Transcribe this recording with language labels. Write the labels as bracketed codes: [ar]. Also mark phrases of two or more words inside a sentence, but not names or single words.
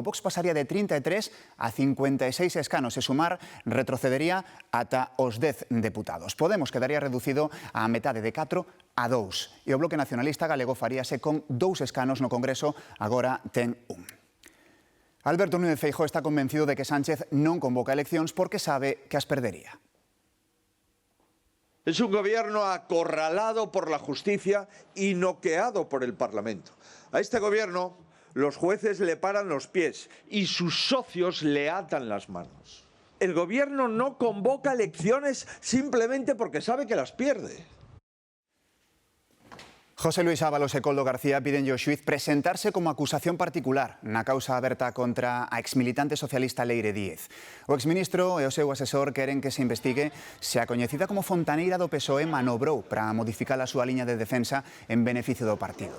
[gl] Vox pasaría de 33 a 56 escanos e Sumar retrocedería ata os 10 deputados. Podemos quedaría reducido a metade de 4 a 2. E o Bloque Nacionalista galego faríase con 2 escanos no Congreso, agora ten 1. Alberto Núñez Feijóo está convencido de que Sánchez non convoca eleccións porque sabe que as perdería. [es] Es un gobierno acorralado por la justicia y noqueado por el Parlamento. A este gobierno los jueces le paran los pies y sus socios le atan las manos. El gobierno no convoca elecciones simplemente porque sabe que las pierde. [gl] José Luis Ábalos e Coldo García pídenlle ao xuíz presentarse como acusación particular na causa aberta contra a exmilitante socialista Leire Díez. O exministro e o seu asesor queren que se investigue se a coñecida como fontaneira do PSOE manobrou para modificar a súa liña de defensa en beneficio do partido.